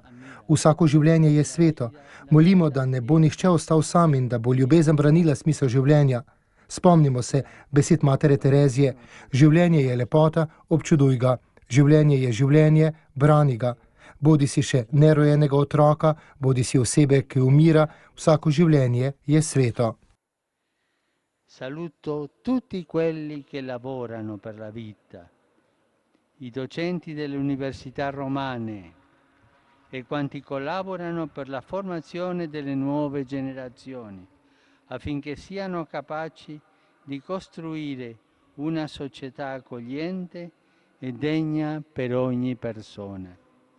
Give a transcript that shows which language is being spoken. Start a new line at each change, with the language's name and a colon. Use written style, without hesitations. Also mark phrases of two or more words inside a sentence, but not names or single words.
Slovenian: Vsako življenje je sveto. Molimo, da ne bo nihče ostal sam in da bo ljubezen branila smisel življenja. Spomnimo se besed matere Terezije: življenje je lepota, občuduj ga. Življenje je življenje, brani ga. Bodi si še nerojenega otroka, bodi si osebe, ki umira, vsako življenje je sveto.
Italian: Saluto tutti quelli che lavorano per la vita, i docenti delle università romane e quanti collaborano per la formazione delle nuove generazioni, affinché siano capaci di costruire una società accogliente e degna per ogni persona.